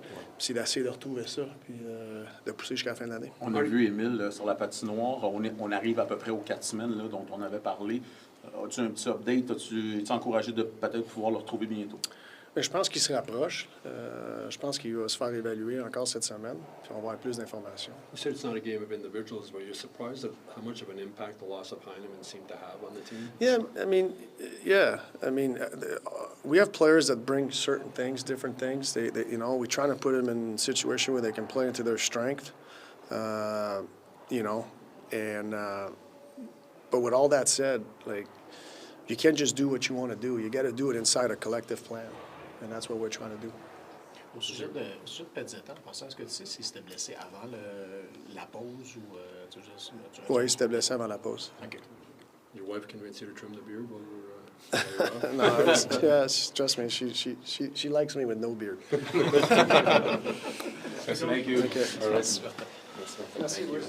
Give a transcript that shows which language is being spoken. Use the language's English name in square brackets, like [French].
[French] Puis c'est d'essayer de retrouver ça, puis de pousser jusqu'à la fin de l'année. On a vu, Émile, sur la patinoire, on arrive à peu près aux 4 semaines là, dont on avait parlé. As-tu un petit update? Es-tu encouragé de peut-être pouvoir le retrouver bientôt? Mais je pense qu'il se rapproche. Je pense qu'il va se faire évaluer encore cette semaine, puis on va avoir plus d'informations. [English] You said it's not a game of individuals, but you're surprised at how much of an impact the loss of Heinemann seemed to have on the team? I mean, we have players that bring certain things, different things. They we try to put them in a situation where they can play into their strength, but with all that said, like, you can't just do what you want to do. You got to do it inside a collective plan, and that's what we're trying to do. [French] Au sujet de Pezzetta, est-ce que tu sais s'il s'était blessé avant la pause ou... Oui, il s'était blessé avant la pause. OK. [English] Your wife convinced you to trim the beard while you were No, trust me, she likes me with no beard. Thank you. Okay. All right. [French] Merci.